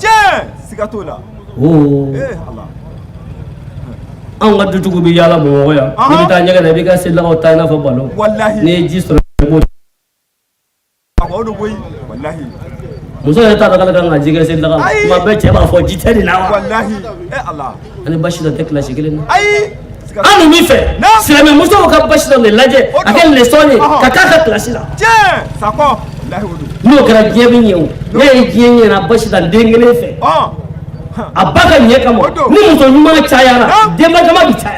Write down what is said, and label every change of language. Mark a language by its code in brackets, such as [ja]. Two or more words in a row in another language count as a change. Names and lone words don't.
[bm] tiɲɛ siga t'o la Allah an ka dutigiw bɛ yaala Bamakɔ yan n'i bɛ taa ɲɛgɛn na i b'i ka selidagaw ta i n'a fɔ balo wallahi n'i ye ji sɔrɔ i b'o o don koyi wallahi muso yɛrɛ t'a dɔn k'ale kan ka ji kɛ selidaga la tuma bɛɛ cɛ b'a fɔ ji tɛ nin na wa wallahi Allah ani Basidan tɛ kilasi kelen na ayi an dun b'i fɛ silamɛmusow ka Basidan de lajɛ a kɛ leçon ye ka k'a ka kilasi la tiɲɛ sakɔ wallahi o don n'o kɛra diɲɛ bɛ ɲɛ o ne ye diɲɛ ɲɛna Basidan den kelen fɛ a ba ka ɲɛ kama ni muso ɲuman cayara denba jama bi caya